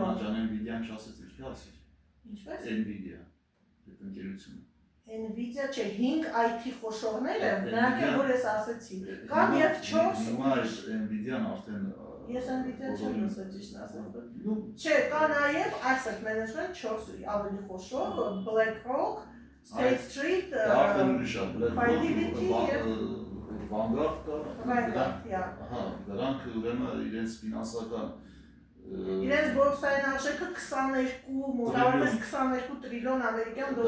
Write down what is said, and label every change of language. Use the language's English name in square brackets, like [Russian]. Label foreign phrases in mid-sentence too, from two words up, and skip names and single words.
[Armenian] Անջան Nvidia-ն չասեց ինչ ասի։ Ինչպես։ Nvidia, այդ ընկերությունը։ Nvidia չէ, 5 IT խոշորներ են, նրանք են որ ես ասեցի։ Կան եւ 4 Հիմա Nvidia-ն արդեն Ես Nvidia չեմ լսել ճիշտ ասած։ Չէ, կա նաեւ [English] asset management [Armenian] 4 ավելի խոշոր, BlackRock, State Street, արդեն ուրիշ է, BlackRock, Vanguard կա, ահա, դրանք ուրեմն իրենց ֆինանսական իրենց բորսային արժեքը 22, մոտավորապես 22 տրիլիոն ամերիկյան դոլար։